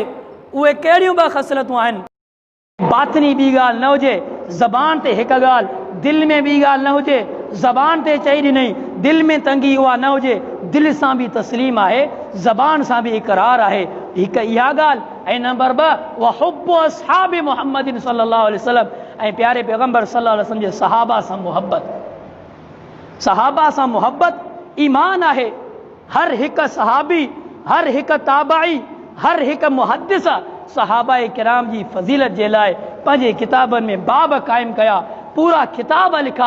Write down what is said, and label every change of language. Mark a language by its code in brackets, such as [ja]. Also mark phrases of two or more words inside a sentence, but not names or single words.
[sd] उहे कहिड़ियूं ॿ ख़सलतूं आहिनि? बातिनी ॿी ॻाल्हि न हुजे, ज़बान ते हिकु ॻाल्हि, दिलि में ॿी ॻाल्हि न हुजे। ज़बान ते चई ॾिनई, दिलि में तंगी उहा न हुजे। दिलि सां बि तस्लीम आहे, ज़बान सां बि इक़रार आहे। हिकु इहा ॻाल्हि। ऐं नंबर ॿ [ar] وحب أصحاب محمد صلى الله عليه وسلم, [sd] ऐं प्यारे पैगम्बर [ar] صلى الله عليه وسلم [sd] जे सहाबा सां मुहबत। सहाबा सां मुहबत ईमान आहे। हर हिकु सहाबी, हर हिकु ताबाई, हर हिकु मुहद्दिस सहाबा किराम जी फ़ज़ीलत जे लाइ पंहिंजे किताबनि में बाब क़ाइमु कया, पूरा किताब लिखा।